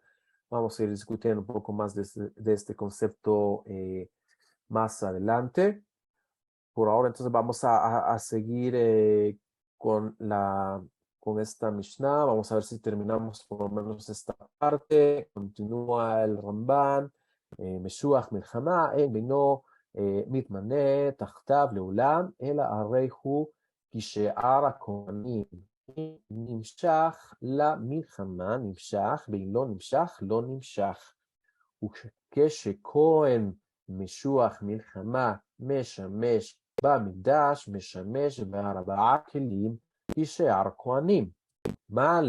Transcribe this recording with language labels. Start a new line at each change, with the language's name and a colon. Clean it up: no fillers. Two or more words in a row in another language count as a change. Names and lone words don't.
Spanish: Vamos a ir discutiendo un poco más de este concepto más adelante. Por ahora, entonces, vamos a seguir con, con esta Mishnah. Vamos a ver si terminamos por lo menos esta parte. Continúa el Ramban.
Hebrew: משוח מלחמה, בנו מתמנה תחתיו לעולם, אלא הרי הוא כשאר הכהנים נמשך למלחמה נמשך, ואם לא נמשך, לא נמשך. וכשכהן משוח מלחמה משמש במקדש, משמש בארבעה כלים כשאר כהנים.